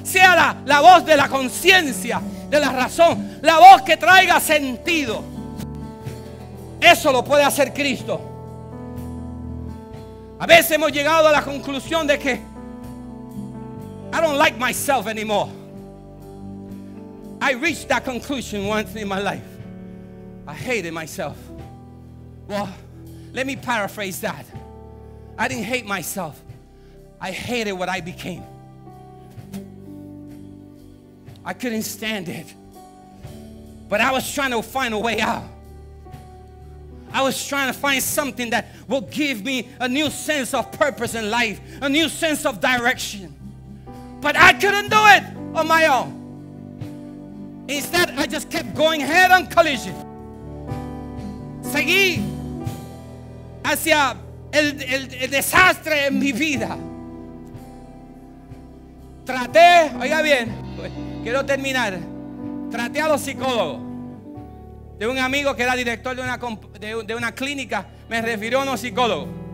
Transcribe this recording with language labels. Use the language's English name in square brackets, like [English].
[Spanish] Sea la voz de la conciencia, de la razón, la voz que traiga sentido. Eso lo puede hacer Cristo. A veces hemos llegado a la conclusión de que [English] I don't like myself anymore. I reached that conclusion once in my life. I hated myself. Well, let me paraphrase that. I didn't hate myself. I hated what I became. I couldn't stand it. But I was trying to find a way out. I was trying to find something that will give me a new sense of purpose in life, a new sense of direction. But I couldn't do it on my own. Instead, I just kept going head on collision. [Spanish] Seguí hacia el desastre en mi vida. Traté, oiga bien, quiero terminar. Traté a los psicólogos. De un amigo que era director de una clínica, me refirió a unos psicólogos.